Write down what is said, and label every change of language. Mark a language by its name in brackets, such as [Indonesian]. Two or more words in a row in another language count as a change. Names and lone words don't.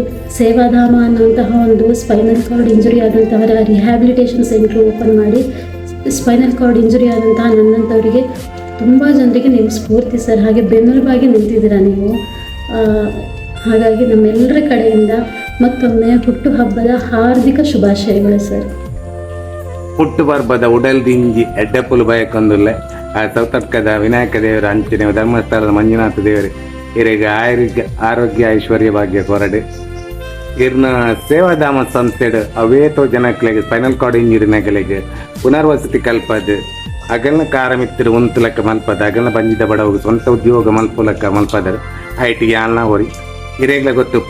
[Kannada] ಸೇವಾಧಾಮ ಅನ್ನುವಂತಹ ಒಂದು [English] spinal cord injury [Kannada] ಆದಂಥವರ [English] rehabilitation centre open [Kannada] ಮಾಡಿ [English] spinal cord injury [Kannada] ಆದಂತಹ ನನ್ನಂಥವರಿಗೆ ತುಂಬ ಜನರಿಗೆ ನೀವು ಸ್ಫೂರ್ತಿ ಸರ್. ಹಾಗೆ ಬೆನ್ನೆಲುಬಾಗಿ ನಿಂತಿದ್ದೀರಾ ನೀವು. ಹಾಗಾಗಿ ನಮ್ಮೆಲ್ಲರ ಕಡೆಯಿಂದ ಮತ್ತೊಮ್ಮೆ ಹುಟ್ಟುಹಬ್ಬದ ಹಾರ್ದಿಕ ಶುಭಾಶಯಗಳು ಸರ್. [Tulu] ಹುಟ್ಟುಬರ್ಬದ ಉಡಲ್ದಿಂಜಿ ಎಡ್ಡೆಪ್ಪುಲು ಬಯಕೊಂದುಲ್ಲೆ ಆ ಸೌತರ್ಕದ ವಿನಾಯಕ ದೇವರ ಅಂಚನೆ ಧರ್ಮಸ್ಥಳದ ಮಂಜುನಾಥ ದೇವರು ಇವರಿಗೆ ಆರೋಗ್ಯ ಐಶ್ವರ್ಯ ಭಾಗ್ಯ ಕೊರಡು. ಇರ್ನ ಸೇವಾಧಾಮ ಸಂಸ್ಥೆಡು ಅವೇತೋ ಜನಗಳಿಗೆ [English] spinal cord [Tulu] ಇಂಜುರಿನಗಳಿಗೆ ಪುನರ್ವಸತಿ ಕಲ್ಪದು, ಅಗಲ್ನ ಕಾರಮಿತ್ತಿರು ಒಂದು ಲೆಕ್ಕ ಮಲ್ಪದ, ಅಗಲ್ನ ಬಂಜಿದ ಬಡವರು ಸ್ವಂತ ಉದ್ಯೋಗ ಮಲ್ಪುಲಕ್ಕ ಮಲ್ಪದರು ಐಟಿಗೆ ಆಲ್ನ ಹೊರಿ ಇರೇಗ್ಲ ಗೊತ್ತುಪ್ಪು.